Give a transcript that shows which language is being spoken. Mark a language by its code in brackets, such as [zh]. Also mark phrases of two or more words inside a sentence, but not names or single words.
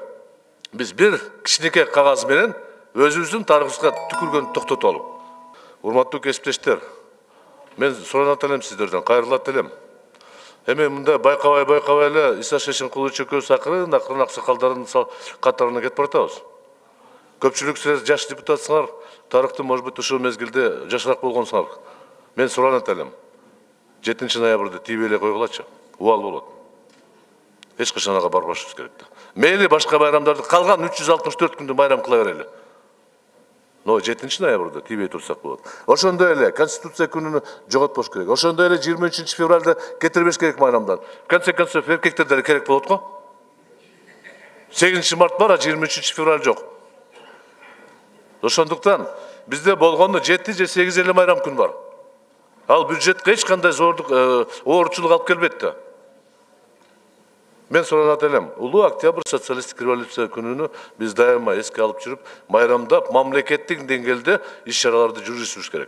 [ky] Биз бир кичинекей кагаз менен өзүбүздүн тарыхыбызга түкүргөндү токтотолу. Урматтуу кесиптештер, мен суранат элем сиздерден, кайрылат элем. Эми мындай байкабай эле Иса Шешенкулович экөөбүз акырын аксакалдардын катарына кетип баратабыз. Көпчүлүк сиз жаш депутатсыңар, тарыхты [ru] может быть [ky] ушул мезгилде жашыраак болгонсуңар. Мен суранат элем. 7 ноябрда тийбей эле койгулачы. Убал болот. Эч качан ага барбашыбыз керек да. Мейли башка байрамдарды калган 364 күндү байрам кыла берели. Но 7 ноябрда тийбей турсак болот. Ошондой эле Конституция күнүнү жоготпош керек. Ошондой эле 23 февралда кетирбеш керек майрамдан. [ru] В конце концов [ky] эркектерде деле керек болот го. 8 март бар, 23 февраль жок. Ошондуктан бизде болгондо 7 же 8 эле майрам күн бар. Ал бюджетке эч кандай зордук, оорчулук алып келбейт да. Мен содан элем, улуу октябрь социалисттик революция күнүнү биз дайыма эске алып жүрүп, майрамдап, мамлекеттик деңгээлде иш-чараларды жүргүзүш керек.